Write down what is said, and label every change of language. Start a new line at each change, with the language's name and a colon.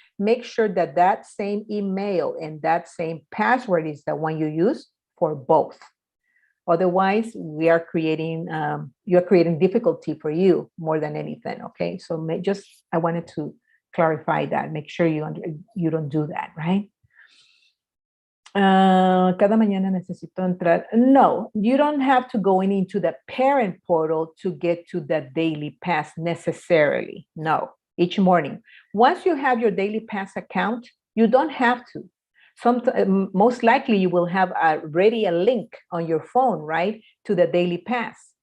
English: Make sure that that same email and that same password is the one you use for both. Otherwise, you're creating difficulty for you more than anything. Okay, so I wanted to clarify that. Make sure you don't do that, right?
Spanish: Cada mañana necesito entrar.
English: No, you don't have to go into the parent portal to get to the daily pass necessarily. No, each morning. Once you have your daily pass account, you don't have to. Most likely you will have already a link on your phone, right, to the daily pass.